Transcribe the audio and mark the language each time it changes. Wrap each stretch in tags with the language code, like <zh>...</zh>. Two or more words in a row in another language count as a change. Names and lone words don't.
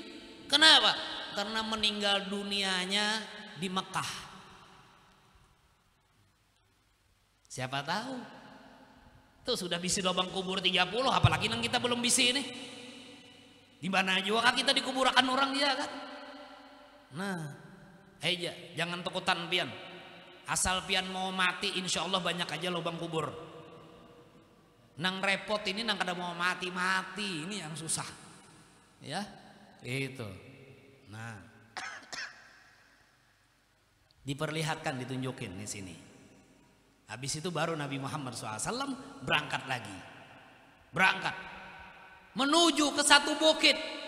<id>Kenapa? Karena meninggal dunianya di Mekah.</id> <bjn>Siapa tahu tuh sudah bisi lubang kubur 30, apalagi yang kita belum bisi ini.</bjn> <id>Di mana juga kita dikuburkan orang dia kan.</id> <bjn>Nah, aja jangan takutan pian. Asal pian mau mati,</bjn> <ar>إن شاء الله</ar> <bjn>banyak aja lubang kubur. Nang repot ini nang kada mau mati ini yang susah,</bjn> <id>ya itu. Nah, diperlihatkan, ditunjukin di sini. Habis itu baru Nabi Muhammad SAW berangkat lagi, menuju ke satu bukit.</id>